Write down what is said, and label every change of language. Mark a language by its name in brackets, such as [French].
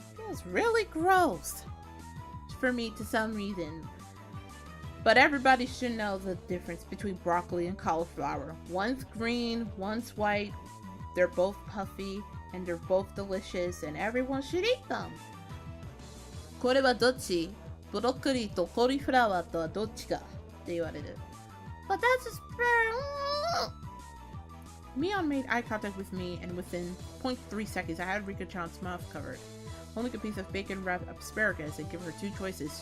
[English] It's really gross for me to some reason. But everybody should know the difference between broccoli and cauliflower. One's green, one's white. They're both puffy, and they're both delicious, and everyone should eat them. [Japanese] これはどっち? ブロッコリーとカリフラワーとはどっちか? って言われる. [English] But that's a sparrow. Mion made eye contact with me, and within 0.3 seconds, I had Rika-chan's mouth covered. Holding a piece of bacon-wrapped asparagus and give her two choices.